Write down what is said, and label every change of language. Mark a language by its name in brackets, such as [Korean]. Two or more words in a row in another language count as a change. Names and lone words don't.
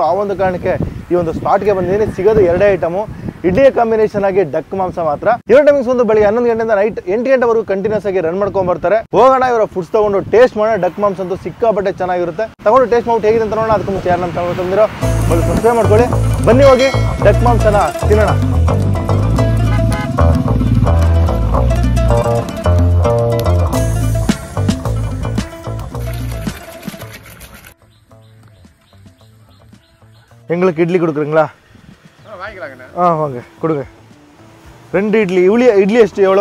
[Kannada] ಆ ಒಂದು ಕಾರಣಕ್ಕೆ ಈ ಒಂದು ಸ್ಪಾಟ್ಗೆ ಬಂದಿದ್ದೀನಿ. ಸಿಗೋದು 2 ಐಟಮು, ಇಡ್ಲಿಯ ಕಾಂಬಿನೇಷನ್ ಆಗಿ ಡಕ್ ಮಾಂಸ ಮಾತ್ರ. ಇವರ ಟೈಮಿಂಗ್ಸ್ ಒಂದು ಬೆಳಿಗ್ಗೆ 11 ಗಂಟೆಯಿಂದ ನೈಟ್ 8 ಗಂಟೆವರೆಗೂ ಕಂಟಿನ್ಯೂಸ್ ಆಗಿ ರನ್ ಮಾಡ್ಕೊಂಡ್ ಬರ್ತಾರೆ. ಹೋಗೋಣ ಇವರ ಫುಡ್ಸ್ ತಗೊಂಡು ಟೇಸ್ಟ್ ಮಾಡೋಣ. ಡಕ್ ಮಾಂಸ ಅಂತೂ ಸಿಕ್ಕಾಪಟ್ಟೆ ಚೆನ್ನಾಗಿರುತ್ತೆ. ತಗೊಂಡು ಟೇಸ್ಟ್ ಮಾಡ್ಬಿಟ್ಟು ಹೇಗಿದೆ ಅಂತ ನೋಡೋಣ. ಅದಕ್ಕೆ ಮುಂಚೆ ಯಾರು ನಮ್ಮ ತಂದಿರೋ ಒಂದು ಸಬ್ಸ್ಕ್ರೈಬ್ ಮಾಡ್ಕೊಳ್ಳಿ. ಬನ್ನಿ ಹೋಗಿ ಡಕ್ ಮಾಂಸನ ತಿನ್ನೋಣ. [Tamil] எங்களுக்கு இட்லி கொடுக்குறீங்களா? வாங்கிக்கலாங்கண்ணா. வாங்க கொடுங்க. 2 இட்லி. இட்லி ಎಷ್ಟು எவ்வளோ?